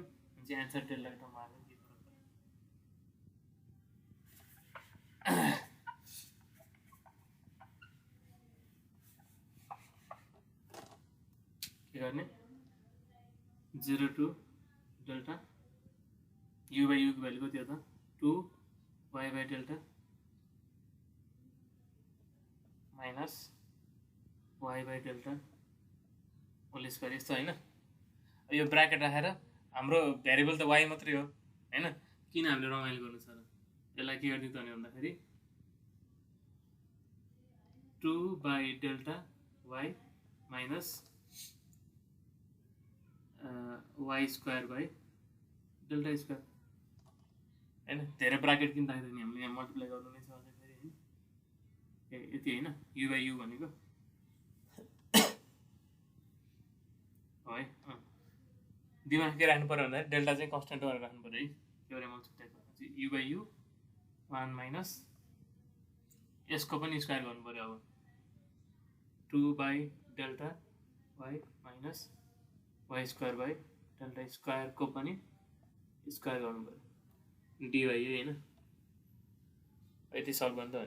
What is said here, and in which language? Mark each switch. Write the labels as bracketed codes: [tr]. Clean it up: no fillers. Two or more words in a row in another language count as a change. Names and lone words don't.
[ne] अनि चाहिँ आन्सर डेल्टा को टर्ममा आयो. के गर्ने [en] 0 to delta u by u [ne] को भ्यालु कति हो त [en] 2 y by delta minus y by delta whole square [ne] यस्तो हैन. यो ब्राकेट राखेर हाम्रो भ्यारिएबल त y मात्रै हो हैन. किन हामीले रमाइलो गर्नु छ र. यसलाई के गर्ने त भन्दाखेरि [en] 2 by delta y minus y square by delta square [ne] हैन. धेरै ब्राकेट किन राख्दैन नि हामीले यहाँ मल्टिप्लाई गर्नु नै छ अझै फेरि हैन. यति हैन [en] u by u [ne] भनेको है. दिमाग के राख्नु पर्यो भन्दाखेरि डेल्टा चाहिँ कन्स्टेन्ट गरेर राख्नु पर्यो है. एउटा मल्टिप्लाई गर्नु [en] u by u 1 minus [ne] यसको पनि स्क्वायर गर्नु पर्यो. अब [en] 2 by delta y minus y square by delta square [ne] को पनि स्क्वायर गर्नु पर्यो dy हैन. यति सल्भ गर्नु त हो नि.